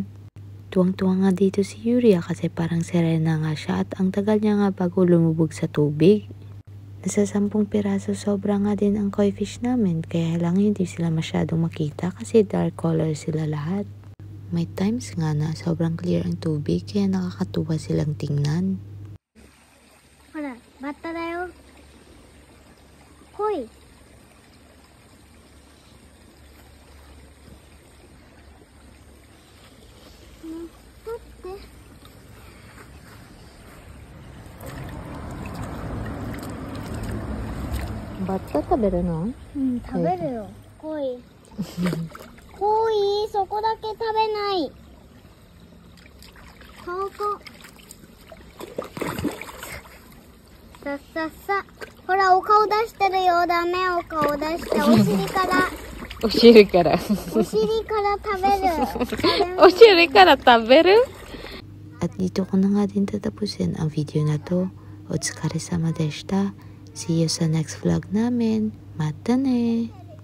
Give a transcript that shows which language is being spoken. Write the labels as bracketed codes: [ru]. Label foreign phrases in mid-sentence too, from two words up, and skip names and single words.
[tl] Tuwang-tuwang nga dito si Yuria kasi parang serena nga siya at ang tagal niya nga bago lumubog sa tubig. Nasa 10 piraso sobra nga din ang [en] koi fish [tl] namin kaya lang hindi sila masyadong makita kasi [en] dark color [tl] sila lahat. May times nga na sobrang clear ang tubig kaya nakakatuwa silang tingnan. [ja] ほら、バッタだよ。コイ. Tatte. バッタ食べるの？食べるよ。コイ。コイ、そこだけ食べない。ここ。さっさっさ。ほら、お顔出してるよ。ダメ、お顔出して。お尻から。お尻から。お尻から食べる。お尻から食べる？ [tl] At dito ko na nga din tatapusin ang video na to. [ja] お疲れ様でした. [en] See you [tl] sa next vlog namin. [ja] またね!